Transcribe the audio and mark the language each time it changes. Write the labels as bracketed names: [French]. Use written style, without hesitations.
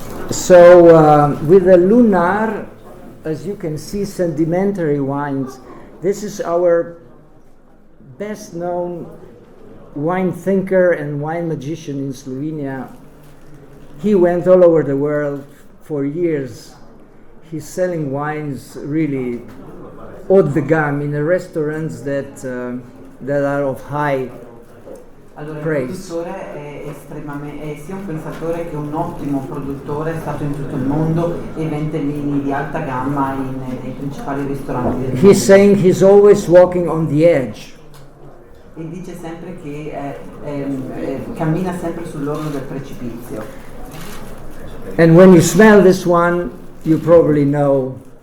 [English] So with the Lunar, as you can see, sedimentary wines, this is our best known wine thinker and wine magician in Slovenia. He went all over the world for years. He's selling wines really haut de gamme in the restaurants that are of high [Italian] Allora, il [English] praise. [Italian] produttore è sia un pensatore che un ottimo produttore, è stato in tutto il mondo e vende vini di alta gamma nei principali ristoranti del mondo. [English] He's saying he's always walking on the edge. [Italian] E dice sempre che cammina sempre sull'orlo del precipizio. [English] And when you smell this one, you probably know